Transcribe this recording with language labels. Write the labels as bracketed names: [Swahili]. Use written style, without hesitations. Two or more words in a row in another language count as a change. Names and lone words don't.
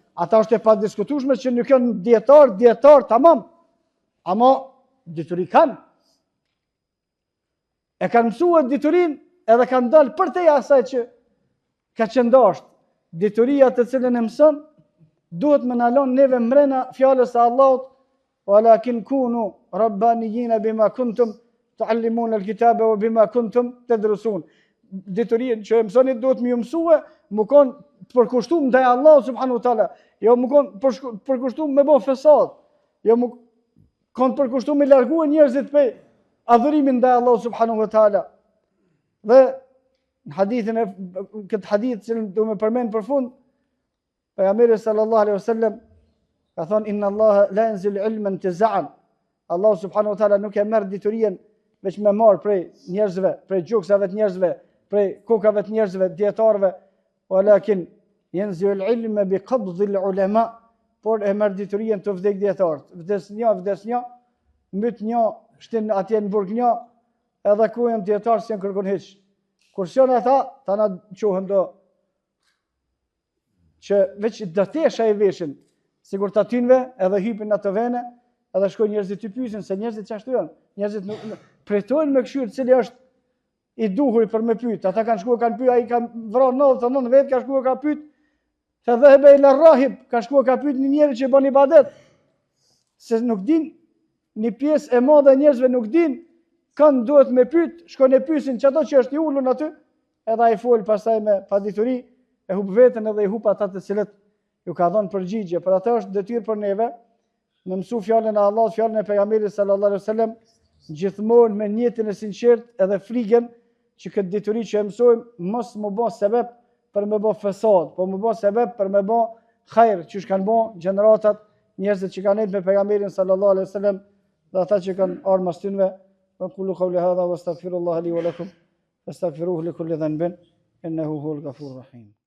[Albanian] Ata është e padiskutueshme që nuk janë dietar tamam. Ama dituri kanë. E kanë mësuar diturin edhe kanë dalë për te asaj që ka qëndasht. Dituria të cilën e mëson duhet më nalon neve mrena fjalës së Allahut, [Arabic] ولكن كونوا ربانيين بما كنتم تعلمون الكتاب وبما كنتم تدرسون. [Albanian] Diturin që e mësoni duhet më mësue, më kon përkushtuar ndaj Allahut [Arabic] سبحانه وتعالى, [Albanian] jo më kon përkushtuar me bë fesad, jo më kon përkushtuar me largue njerëzit pe adhurimin ndaj Allahut [Arabic] سبحانه وتعالى. [Albanian] Dhe në hadithin këtë hadith që do më përmend për fund, pejgamberi [Arabic] صلى الله عليه وسلم [Albanian] ka thonë [Arabic] إن الله لا ينزل علما انتزاعا. [Albanian] Allah [Arabic] سبحانه وتعالى [Albanian] nuk e merr diturinë veç me marr prej njerëzve, prej gjuksave të njerëzve, prej kokave të njerëzve, dietarëve, [Arabic] ولكن ينزل العلم بقبض العلماء, [Albanian] por e merr diturinë të vdek dietarët. Vdes një, mbyt një, shtin atje në burg një, edhe ku janë dietarë që kërkon hiç. Kur janë ata, tana quhen do që veç do tesha i veshin, sigur ta tynve, edhe hypin atë vene, edhe shkojnë njerëzit të pyesin se njerëzit çashtu janë. Njerëzit nuk pretojnë me këshill cili është i duhur për me pyet. Ata kanë shkuar kanë pyet, ai ka vrarë 99 vet, ka shkuar ka pyet. [Arabic] فذهب إلى راهب, [Albanian] ka shkuar ka pyet një njeri që bën ibadet. Se nuk din, një pjesë e madhe e njerëzve nuk din, kanë duhet me pyet, shkojnë e pyesin çato që është i ulur aty, edhe ai fol pastaj me padituri, e hub veten edhe i hub ata të cilët ju ka dhënë përgjigje. Për atë është detyrë për neve me mësu fjalën e Allahut, fjalën e pejgamberit [Arabic] صلى الله عليه وسلم, [Albanian] gjithmonë me niyetin e sinqert edhe frikën që këtë dituri që e mësojmë mos më bë sebeb për me bë fesad, po më bë sebeb për me bë hajër, që kanë bë gjeneratat, njerëzit që kanë ecë me pejgamberin [Arabic] صلى الله عليه وسلم [Albanian] dhe ata që kanë ardhur mas tyre. [Arabic] وأقول قولي هذا وأستغفر الله لي ولكم فاستغفروه لكل ذنب إنه هو الغفور الرحيم.